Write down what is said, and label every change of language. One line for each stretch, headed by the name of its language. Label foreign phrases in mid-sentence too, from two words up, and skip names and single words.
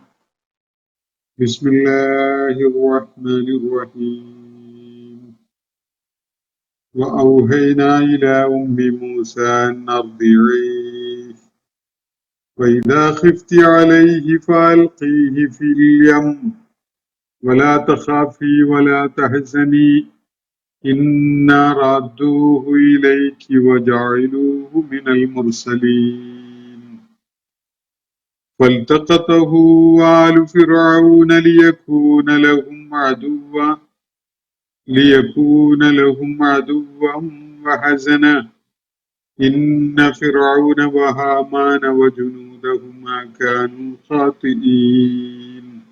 Arabic: بسم الله الرحمن الرحيم. وأوحينا إلى أم موسى أن أرضعيه وإذا خفت عليه فألقيه في اليم ولا تخافي ولا تحزني إنا رادوه إليك وجعلوه من المرسلين فالتقطه آل فرعون ليكون لهم عدوا وحزنا إن فرعون وهامان وجنودهما كانوا خاطئين